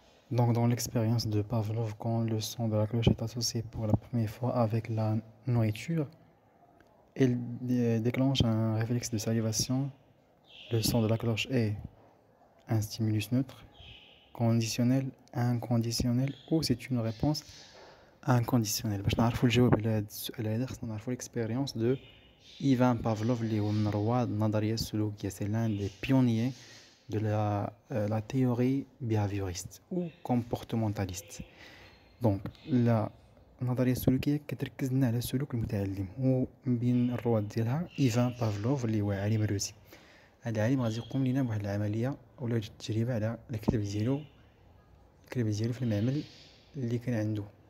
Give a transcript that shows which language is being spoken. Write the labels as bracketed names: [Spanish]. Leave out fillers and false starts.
[French] Donc dans l'expérience de Pavlov, quand le son de la cloche est associé pour la première fois avec la nourriture, elle déclenche un réflexe de salivation. Le son de la cloche est un stimulus neutre, conditionnel, inconditionnel, ou c'est une réponse inconditionnelle. [Arabic] باش نعرفوا الجواب على هذا السؤال هذا خصنا نعرفوا [French] l'expérience de Ivan Pavlov [Arabic] اللي هو من رواد النظرية السلوكية. [French] C'est l'un des pionniers de la théorie behavioriste ou comportementaliste. [Arabic] Donc la النظرية السلوكية كتركز لنا على السلوك المتعلم, ومن بين الرواد ديالها إيفان بافلوف اللي هو عالم روسي. هذا العالم غادي يقوم لنا بواحد العملية ولا التجربة على الكلب ديالو في المعمل اللي كان عنده.